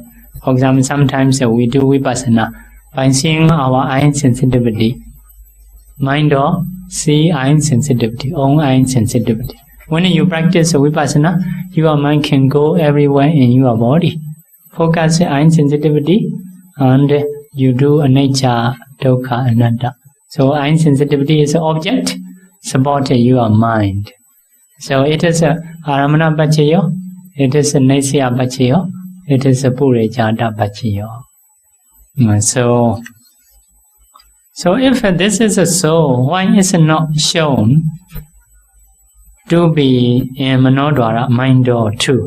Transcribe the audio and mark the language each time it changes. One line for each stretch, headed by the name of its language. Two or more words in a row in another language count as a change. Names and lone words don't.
English: For example, sometimes we do vipassana by seeing our eye sensitivity. Mind or see eye sensitivity, own eye sensitivity. When you practice vipassana, your mind can go everywhere in your body. Focus eye sensitivity and you do
Pali: anicca, dukkha, anatta.
English: So eye sensitivity is an object, support your mind. So it is a
Pali: Aramana Pachayo,
English: it is a
Pali: Nisaya Pachayo,
English: it is a
Pali: Burejada Pachayo.
English: So if this is a so, why is it not shown to be in Manodwara, mind door too?